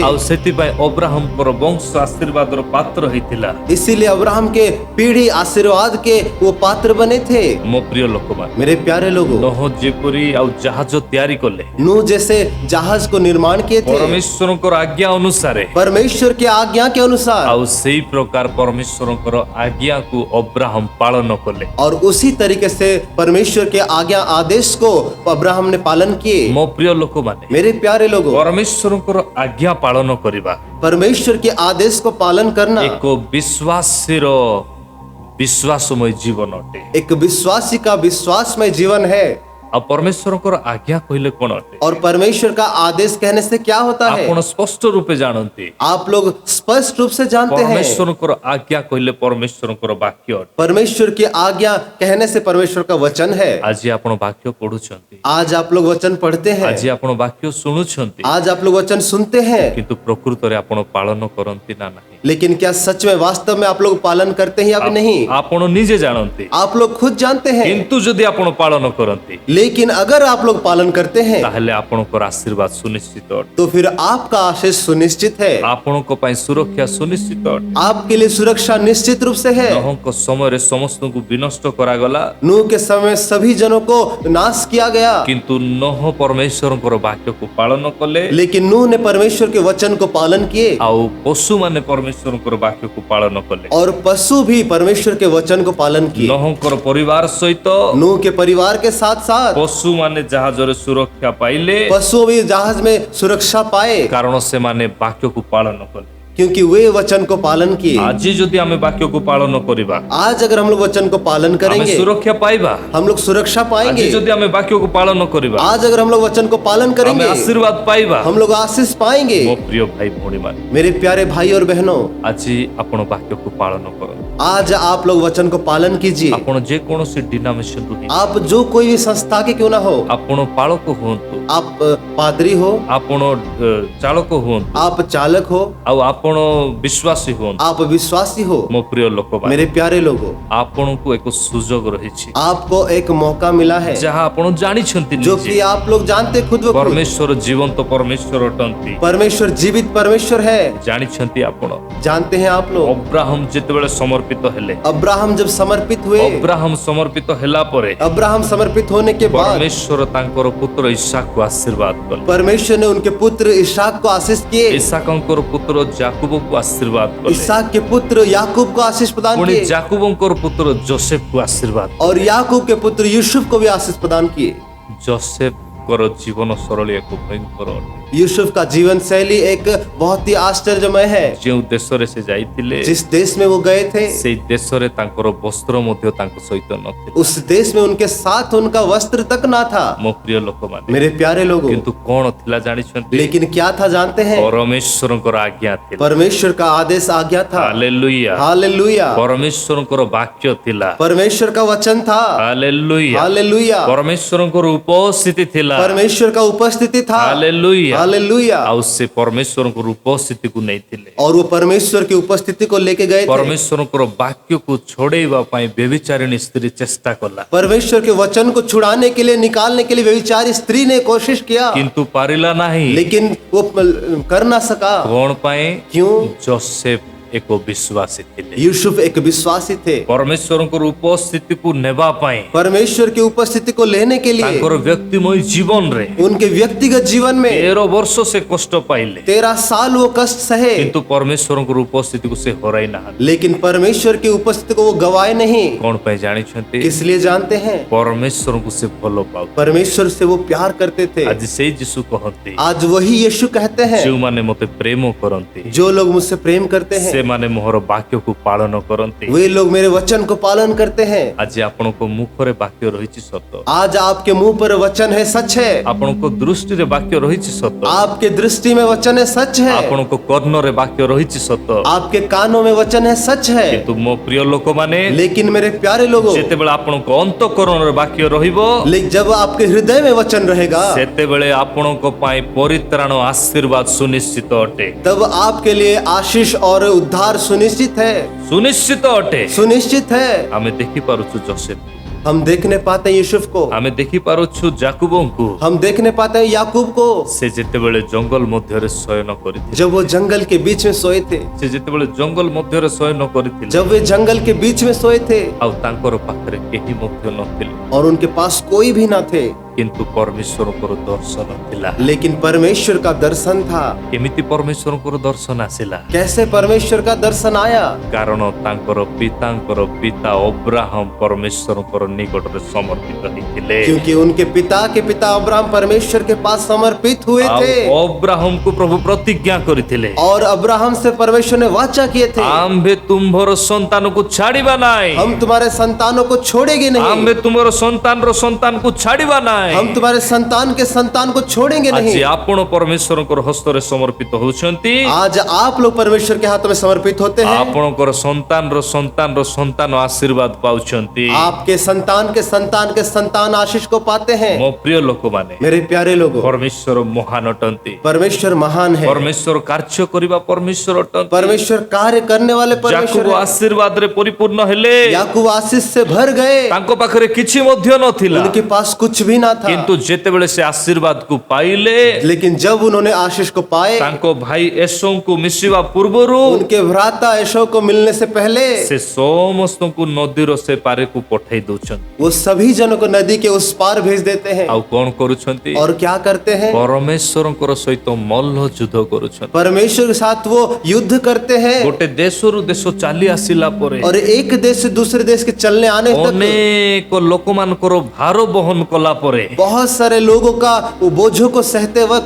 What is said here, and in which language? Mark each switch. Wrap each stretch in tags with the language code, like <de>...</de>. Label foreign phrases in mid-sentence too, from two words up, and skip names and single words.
<or>ଆଉ ସେଥିପାଇଁ ଅବ୍ରାହମଙ୍କର ବଂଶ ଆଶୀର୍ବାଦର ପାତ୍ର ହେଇଥିଲା।</or> <hi>इसीलिए अब्राहम के पीढ़ी आशीर्वाद के वो पात्र बने थे।</hi> <or>ମୋ ପ୍ରିୟ ଲୋକମାନେ,</or> <hi>मेरे प्यारे लोगों,</hi> <or>ନୋହ ଯେପରି ଆଉ ଜାହାଜ ତିଆରି କଲେ</or> <hi>नूह जैसे जहाज को निर्माण किए थे</hi> <or>ପରମେଶ୍ୱରଙ୍କର ଆଜ୍ଞା ଅନୁସାରେ,</or> <hi>परमेश्वर की आज्ञा के अनुसार,</hi> <or>ଆଉ ସେଇ ପ୍ରକାର ପରମେଶ୍ୱରଙ୍କର ଆଜ୍ଞାକୁ ଅବ୍ରାହମ ପାଳନ କଲେ।</or> <hi>और उसी तरीके से परमेश्वर के आज्ञा आदेश को अब्राहम ने पालन किए।</hi> <or>ମୋ ପ୍ରିୟ ଲୋକମାନେ,</or> <hi>मेरे प्यारे लोगों,</hi> <or>ପରମେଶ୍ୱରଙ୍କର ଆଜ୍ଞା ପାଳନ କରିବା</or> <hi>परमेश्वर के आदेश को पालन करना</hi> <or>ଏକ ବିଶ୍ୱାସୀର ବିଶ୍ୱାସମୟ ଜୀବନ ଅଟେ।</or> <hi>एक विश्वासी का विश्वासमय जीवन है।</hi> <or>ଆଉ ପରମେଶ୍ୱରଙ୍କର ଆଜ୍ଞା କହିଲେ କଣ ଅଟେ?</or> <hi>और परमेश्वर का आदेश कहने से क्या होता है,</hi> <or>ଆପଣ ସ୍ପଷ୍ଟ ରୂପେ ଜାଣନ୍ତି,</or> <hi>आप लोग स्पष्ट रूप से जानते हैं।</hi> <or>ପରମେଶ୍ୱରଙ୍କର ଆଜ୍ଞା କହିଲେ ପରମେଶ୍ୱରଙ୍କର ବାକ୍ୟ ଅଟେ।</or> <hi>परमेश्वर की आज्ञा कहने से परमेश्वर का वचन है।</hi> <or>ଆଜି ଆପଣ ବାକ୍ୟ ପଢୁଛନ୍ତି,</or> <hi>आज आप लोग वचन पढ़ते हैं,</hi> <or>ଆଜି ଆପଣ ବାକ୍ୟ ଶୁଣୁଛନ୍ତି,</or> <hi>आज आप लोग वचन सुनते हैं,</hi> <or>କିନ୍ତୁ ପ୍ରକୃତରେ ଆପଣ ପାଳନ କରନ୍ତି ନା ନାହିଁ?</or> <hi>लेकिन क्या सच में वास्तव में आप लोग पालन करते हैं या फिर नहीं,</hi> <or>ଆପଣ ନିଜେ ଜାଣନ୍ତି,</or> <hi>आप लोग खुद जानते हैं।</hi> <or>କିନ୍ତୁ ଯଦି ଆପଣ ପାଳନ କରନ୍ତି,</or> <hi>लेकिन अगर आप लोग पालन करते हैं</hi> <or>ତାହେଲେ ଆପଣଙ୍କର ଆଶୀର୍ବାଦ ସୁନିଶ୍ଚିତ ଅଟେ।</or> <hi>तो फिर आपका आशीष सुनिश्चित है,</hi> <or>ଆପଣଙ୍କ ପାଇଁ ସୁରକ୍ଷା ସୁନିଶ୍ଚିତ ଅଟେ।</or> <hi>आपके लिए सुरक्षा निश्चित रूप से है।</hi> <or>ନୋହଙ୍କ ସମୟରେ ସମସ୍ତଙ୍କୁ ବିନଷ୍ଟ କରାଗଲା,</or> <hi>नूह के समय सभी जनों को नाश किया गया,</hi> <or>କିନ୍ତୁ ନୋହ ପରମେଶ୍ୱରଙ୍କର ବାକ୍ୟକୁ ପାଳନ କଲେ,</or> <hi>लेकिन नूह ने परमेश्वर के वचन को पालन किए</hi> <or>ଆଉ ପଶୁମାନେ ପରମେଶ୍ୱରଙ୍କର ବାକ୍ୟକୁ ପାଳନ କଲେ।</or> <hi>और पशु भी परमेश्वर के वचन को पालन किए।</hi> <or>ନୋହଙ୍କର ପରିବାର ସହିତ</or> <hi>नूह के परिवार के साथ साथ</hi> <or>ପଶୁମାନେ ଜାହାଜରେ ସୁରକ୍ଷା ପାଇଲେ,</or> <hi>पशु भी जहाज में सुरक्षा पाए</hi> <or>କାରଣ ସେମାନେ ବାକ୍ୟକୁ ପାଳନ କଲେ।</or> <hi>क्योंकि वे वचन को पालन किए।</hi> <or>ଆଜି ଯଦି ଆମେ ବାକ୍ୟକୁ ପାଳନ କରିବା,</or> <hi>आज अगर हम लोग वचन को पालन</hi> <or>ଆମେ</or> <hi>करेंगे</hi> <or>ସୁରକ୍ଷା ପାଇବା।</or> <hi>हम लोग सुरक्षा</hi> <or>ଆଜି</or> <hi>पाएंगे।</hi> <or>ଯଦି ଆମେ ବାକ୍ୟକୁ ପାଳନ କରିବା,</or> <hi>आज अगर हम लोग वचन को पालन</hi> <or>ଆମେ</or> <hi>करेंगे</hi> <or>ଆଶୀର୍ବାଦ ପାଇବା।</or> <hi>हम लोग आशीष पाएंगे।</hi> <or>ମୋ ପ୍ରିୟ ଭାଇ ଭଉଣୀମାନେ,</or> <hi>मेरे प्यारे भाई और बहनों,</hi> <or>ଆଜି ଆପଣ ବାକ୍ୟକୁ ପାଳନ କରନ୍ତୁ।</or> <hi>आज आप लोग वचन को पालन कीजिए।</hi> <or>ଆପଣ ଯେକୌଣସି ଡିନୋମିନେସନରୁ ହିଁ,</or> <hi>आप जो कोई भी संस्था के क्यों ना हो,</hi> <or>ଆପଣ ପାଳକ ହୁଅନ୍ତୁ,</or> <hi>आप पादरी हो,</hi> <or>ଆପଣ ଚାଳକ ହୁଅନ୍ତୁ,</or> <hi>आप चालक हो,</hi> <or>ଆଉ ଆପଣ ବିଶ୍ୱାସୀ ହୁଅନ୍ତୁ।</or> <hi>आप विश्वासी हो,</hi> <or>ମୋ ପ୍ରିୟ ଲୋକମାନେ,</or> <hi>मेरे प्यारे लोगों,</hi> <or>ଆପଣଙ୍କୁ ଏକ ସୁଯୋଗ ରହିଛି,</or> <hi>आपको एक मौका मिला है</hi> <or>ଯାହା ଆପଣ ଜାଣିଛନ୍ତି</or> <hi>जो</hi> <or>ନିଜେ।</or> <hi>कि आप लोग जानते खुद ब खुद।</hi> <or>ପରମେଶ୍ୱର ଜୀବନ୍ତ ପରମେଶ୍ୱର ଅଟନ୍ତି,</or> <hi>परमेश्वर जीवित परमेश्वर है,</hi> <or>ଜାଣିଛନ୍ତି ଆପଣ।</or> <hi>जानते हैं आप लोग।</hi> <or>ଅବ୍ରାହମ ଯେତେବେଳେ ସମର୍ପିତ ହେଲେ,</or> <hi>अब्राहम जब समर्पित हुए,</hi> <or>ଅବ୍ରାହମ ସମର୍ପିତ ହେଲା ପରେ</or> <hi>अब्राहम समर्पित होने के बाद</hi> <or>ପରମେଶ୍ୱର ତାଙ୍କର ପୁତ୍ର ଇସାକକୁ ଆଶୀର୍ବାଦ କଲେ।</or> <hi>परमेश्वर ने उनके पुत्र इसहाक को आशीष किए।</hi> <or>ଇସାକଙ୍କର ପୁତ୍ର ଯାକୁବକୁ ଆଶୀର୍ବାଦ କଲେ,</or> <hi>इसहाक के पुत्र याकूब को आशीष प्रदान</hi> <or>ପୁଣି</or> <hi>किए</hi> <or>ଯାକୁବଙ୍କର ପୁତ୍ର ଯୋସେଫକୁ ଆଶୀର୍ବାଦ।</or> <hi>और याकूब के पुत्र यूसुफ को भी आशीष प्रदान किए।</hi> <or>ଯୋସେଫଙ୍କର ଜୀବନ ଶୈଳୀ ଏକ ଭୟଙ୍କର ଅଟେ।</or> <hi>यूसुफ का जीवन शैली एक बहुत ही आश्चर्यमय है।</hi> <or>ଯେଉଁ ଦେଶରେ ସେ ଯାଇଥିଲେ,</or> <hi>जिस देश में वो गए थे</hi> <or>ସେଇ ଦେଶରେ ତାଙ୍କର ବସ୍ତ୍ର ମଧ୍ୟ ତାଙ୍କ ସହିତ ନଥିଲା।</or> <hi>उस देश में उनके साथ उनका वस्त्र तक ना था।</hi> <or>ମୋ ପ୍ରିୟ ଲୋକମାନେ,</or> <hi>मेरे प्यारे लोगों,</hi> <or>କିନ୍ତୁ କଣ ଥିଲା ଜାଣିଛନ୍ତି?</or> <hi>लेकिन क्या था जानते हैं?</hi> <or>ପରମେଶ୍ୱରଙ୍କର ଆଜ୍ଞା ଥିଲା।</or> <hi>परमेश्वर का आदेश आज्ञा था।</hi> <or>ହାଲେଲୁୟା।</or> <hi>हालेलुया।</hi> <or>ପରମେଶ୍ୱରଙ୍କର ବାକ୍ୟ ଥିଲା।</or> <hi>परमेश्वर का वचन था।</hi> <or>ହାଲେଲୁୟା।</or> <hi>हालेलुया।</hi> <or>ପରମେଶ୍ୱରଙ୍କର ଉପସ୍ଥିତି ଥିଲା।</or> <hi>परमेश्वर का उपस्थिति था।</hi> <or>ହାଲେଲୁୟା।</or> <hi>हालेलुया।</hi> <or>ଆଉ ସେ ପରମେଶ୍ୱରଙ୍କର ଉପସ୍ଥିତିକୁ ନେଇଥିଲେ।</or> <hi>और वो परमेश्वर की उपस्थिति को लेके गए थे।</hi> <or>ପରମେଶ୍ୱରଙ୍କର ବାକ୍ୟକୁ ଛଡେଇବା ପାଇଁ ବ୍ୟଭିଚାରିଣୀ ସ୍ତ୍ରୀ ଚେଷ୍ଟା କଲା,</or> <hi>परमेश्वर के वचन को छुड़ाने के लिए, निकालने के लिए व्यभिचारी स्त्री ने कोशिश किया,</hi> <or>କିନ୍ତୁ ପାରିଲା ନାହିଁ।</or> <hi>लेकिन वो कर ना सका।</hi> <or>କଣ ପାଇଁ?</or> <hi>क्यों?</hi> <or>ଯୋସେଫ ଏକ ବିଶ୍ୱାସୀ ଥିଲେ।</or> <hi>यूसुफ एक विश्वासी थे।</hi> <or>ପରମେଶ୍ୱରଙ୍କର ଉପସ୍ଥିତିକୁ ନେବା ପାଇଁ</or> <hi>परमेश्वर की उपस्थिति को लेने के लिए</hi> <or>ତାଙ୍କର ବ୍ୟକ୍ତିମୟ ଜୀବନରେ</or> <hi>उनके व्यक्तिगत जीवन में</hi> <or>13 ବର୍ଷ ସେ କଷ୍ଟ ପାଇଲେ,</or> <hi>13 साल वो कष्ट सहे,</hi> <or>କିନ୍ତୁ ପରମେଶ୍ୱରଙ୍କର ଉପସ୍ଥିତିକୁ ସେ ହରାଇ ନାହାନ୍ତି।</or> <hi>लेकिन परमेश्वर की उपस्थिति को वो गवाए नहीं।</hi> <or>କଣ ପାଇଁ ଜାଣିଛନ୍ତି?</or> <hi>किस लिए जानते हैं?</hi> <or>ପରମେଶ୍ୱରଙ୍କୁ ସେ ଭଲ ପାଉଥିଲେ।</or> <hi>परमेश्वर से वो प्यार करते थे।</hi> <or>ଆଜି ସେଇ ଯୀଶୁ କହନ୍ତି,</or> <hi>आज वही यीशु कहते हैं,</hi> <or>ଯେଉଁମାନେ ମୋତେ ପ୍ରେମ କରନ୍ତି</or> <hi>जो लोग मुझसे प्रेम करते हैं</hi> <or>ସେମାନେ ମୋହର ବାକ୍ୟକୁ ପାଳନ କରନ୍ତି।</or> <hi>वे लोग मेरे वचन को पालन करते हैं।</hi> <or>ଆଜି ଆପଣଙ୍କ ମୁଖରେ ବାକ୍ୟ ରହିଛି ସତ,</or> <hi>आज आपके मुंह पर वचन है, सच है।</hi> <or>ଆପଣଙ୍କ ଦୃଷ୍ଟିରେ ବାକ୍ୟ ରହିଛି ସତ,</or> <hi>आपके दृष्टि में वचन है, सच है।</hi> <or>ଆପଣଙ୍କ କର୍ଣ୍ଣରେ ବାକ୍ୟ ରହିଛି ସତ,</or> <hi>आपके कानों में वचन है, सच है।</hi> <or>କିନ୍ତୁ ମୋ ପ୍ରିୟ ଲୋକମାନେ,</or> <hi>लेकिन मेरे प्यारे लोगों,</hi> <or>ଯେତେବେଳେ ଆପଣଙ୍କ ଅନ୍ତଃକରଣରେ ବାକ୍ୟ ରହିବ,</or> <hi>लेकिन जब आपके हृदय में वचन रहेगा</hi> <or>ସେତେବେଳେ ଆପଣଙ୍କ ପାଇଁ ପରିତ୍ରାଣ ଆଶୀର୍ବାଦ ସୁନିଶ୍ଚିତ ଅଟେ।</or> <hi>तब आपके लिए आशीष और उद्धार सुनिश्चित है।</hi> <or>ସୁନିଶ୍ଚିତ ଅଟେ।</or> <hi>सुनिश्चित है।</hi> <or>ଆମେ ଦେଖିପାରୁଛୁ ଯୋସେଫ,</or> <hi>हम देखने पाते हैं यूसुफ को,</hi> <or>ଆମେ ଦେଖିପାରୁଛୁ ଯାକୁବଙ୍କୁ।</or> <hi>हम देखने पाते हैं याकूब को,</hi> <or>ସେ ଯେତେବେଳେ ଜଙ୍ଗଲ ମଧ୍ୟରେ ଶୟନ କରିଥିଲେ,</or> <hi>जब वो जंगल के बीच में सोए थे,</hi> <or>ସେ ଯେତେବେଳେ ଜଙ୍ଗଲ ମଧ୍ୟରେ ଶୟନ କରିଥିଲେ,</or> <hi>जब वे जंगल के बीच में सोए थे</hi> <or>ଆଉ ତାଙ୍କର ପାଖରେ କେହି ମଧ୍ୟ ନଥିଲେ,</or> <hi>और उनके पास कोई भी ना थे,</hi> <or>କିନ୍ତୁ ପରମେଶ୍ୱରଙ୍କର ଦର୍ଶନ ଥିଲା।</or> <hi>लेकिन परमेश्वर का दर्शन था।</hi> <or>କେମିତି ପରମେଶ୍ୱରଙ୍କର ଦର୍ଶନ ଆସିଲା?</or> <hi>कैसे परमेश्वर का दर्शन आया?</hi> <or>କାରଣ ତାଙ୍କର ପିତାଙ୍କର ପିତା ଅବ୍ରାହମ ପରମେଶ୍ୱରଙ୍କର ନିକଟରେ ସମର୍ପିତ ହେଇଥିଲେ।</or> <hi>क्योंकि उनके पिता के पिता अब्राहम परमेश्वर के पास समर्पित हुए</hi> <or>ଆଉ</or> <hi>थे</hi> <or>ଅବ୍ରାହମକୁ ପ୍ରଭୁ ପ୍ରତିଜ୍ଞା କରିଥିଲେ,</or> <hi>और अब्राहम से परमेश्वर ने वाचा किए थे,</hi> <or>ଆମ୍ଭେ ତୁମ୍ଭର ସନ୍ତାନକୁ ଛାଡ଼ିବା ନାହିଁ,</or> <hi>हम तुम्हारे संतानों को छोड़ेंगे नहीं,</hi> <or>ଆମ୍ଭେ ତୁମର ସନ୍ତାନର ସନ୍ତାନକୁ ଛାଡ଼ିବା ନାହିଁ। ନାହିଁ।</or> <hi>हम तुम्हारे संतान के संतान को छोड़ेंगे</hi> <or>ଆଜି</or> <hi>नहीं।</hi> <or>ଆପଣ ପରମେଶ୍ୱରଙ୍କର ହସ୍ତରେ ସମର୍ପିତ ହଉଛନ୍ତି।</or> <hi>आज आप लोग परमेश्वर के हाथों में समर्पित होते हैं।</hi> <or>ଆପଣଙ୍କର ସନ୍ତାନର ସନ୍ତାନର ସନ୍ତାନ ଆଶୀର୍ବାଦ ପାଉଛନ୍ତି।</or> <hi>आपके संतान के संतान के संतान आशीष को पाते हैं।</hi> <or>ମୋ ପ୍ରିୟ ଲୋକମାନେ,</or> <hi>मेरे प्यारे लोगों,</hi> <or>ପରମେଶ୍ୱର ମହାନ ଅଟନ୍ତି।</or> <hi>परमेश्वर महान है।</hi> <or>ପରମେଶ୍ୱର କାର୍ଯ୍ୟ କରିବା ପରମେଶ୍ୱର ଅଟନ୍ତି।</or> <hi>परमेश्वर कार्य करने वाले परमेश्वर</hi> <or>ଯାକୁବ</or> <hi>हैं।</hi> <or>ଆଶୀର୍ବାଦରେ ପରିପୂର୍ଣ୍ଣ ହେଲେ</or> <hi>याकूब आशीष से भर गए,</hi> <or>ତାଙ୍କ ପାଖରେ କିଛି ମଧ୍ୟ ନଥିଲା,</or> <hi>उनके पास कुछ भी ना था।</hi> <or>କିନ୍ତୁ ଯେତେବେଳେ ସେ ଆଶୀର୍ବାଦକୁ ପାଇଲେ</or> <hi>लेकिन जब उन्होंने आशीष को पाए,</hi> <or>ତାଙ୍କ ଭାଇ ଏସଉଙ୍କୁ ମିଶିବା ପୂର୍ବରୁ</or> <hi>उनके भ्राता एशौ को मिलने से पहले</hi> <or>ସେ ସମସ୍ତଙ୍କୁ ନଦୀର ସେ ପାରିକୁ ପଠେଇ ଦଉଛନ୍ତି।</or> <hi>वो सभी जनों को नदी के उस पार भेज देते हैं।</hi> <or>ଆଉ କଣ କରୁଛନ୍ତି?</or> <hi>और क्या करते हैं?</hi> <or>ପରମେଶ୍ୱରଙ୍କର ସହିତ ମଲ୍ଲ ଯୁଦ୍ଧ କରୁଛନ୍ତି।</or> <hi>परमेश्वर के साथ वो युद्ध करते हैं।</hi> <or>ଗୋଟେ ଦେଶରୁ ଦେଶ ଚାଲି ଆସିଲା ପରେ</or> <hi>और एक देश से दूसरे देश के चलने आने तक</hi> <or>ଅନେକ ଲୋକମାନଙ୍କର ଭାର ବହନ କଲା ପରେ</or> <hi>बहुत सारे लोगों का वो बोझों को सहते वक्त,</hi>